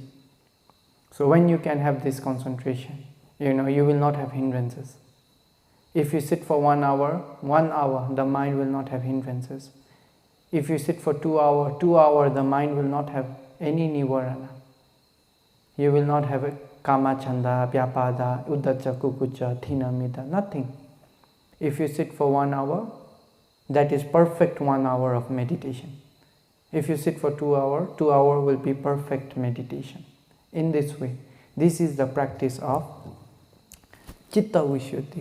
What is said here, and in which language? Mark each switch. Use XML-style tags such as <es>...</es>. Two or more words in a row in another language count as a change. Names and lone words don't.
<en>So when you can have this concentration, you will not have hindrances. If you sit for 1 hour, the mind will not have hindrances. If you sit for 2 hours, 2 hours, the mind will not have any nivarana. You will not have a</en> <pi>kama chanda, vyapada, uddhacha, kukucha, thina, mida, nothing.</pi> <en>If you sit for 1 hour, that is perfect 1 hour of meditation. If you sit for 2 hours, 2 hours will be perfect meditation. In this way, this is the practice of</en> <pi>Citta Visuddhi.</pi>